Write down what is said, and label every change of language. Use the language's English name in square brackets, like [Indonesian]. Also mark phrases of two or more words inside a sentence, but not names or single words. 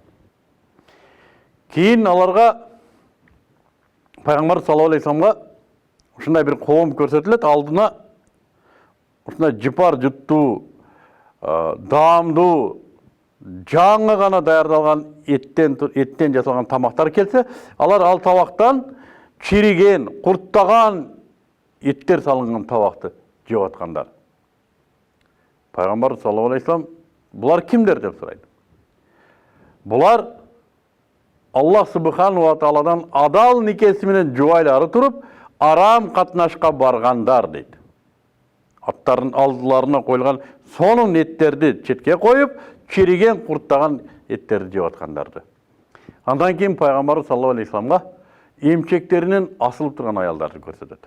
[Kyrgyz] Кийин аларга Пайгамбар [Arabic] صلى الله عليه وسلم [Kyrgyz] ушундай бир коом көрсөтүлөт, алдына ушундай жыпар жуттуу, даамдуу, жаңы гана даярдалган эттен жасалган тамактар келсе, алар ал табактан чириген, курттаган эттер салынган табакты жеп аткандар. Пайгамбар [Arabic] صلى الله عليه وسلم [Kyrgyz] булар кимдер деп сурайт. Булар [Arabic] الله سبحانه وتعالى [Kyrgyz] адал никеси менен жубайлары туруп, арам катнашка баргандар дейт. Аттардын алдыларына коюлган сонун эттерди четке коюп, чириген, курттаган эттерди жеп аткандарды. Андан кийин пайгамбар [Arabic] صلى الله عليه وسلم [Kyrgyz] эмчектеринен асылып турган аялдарды көрсөтөт.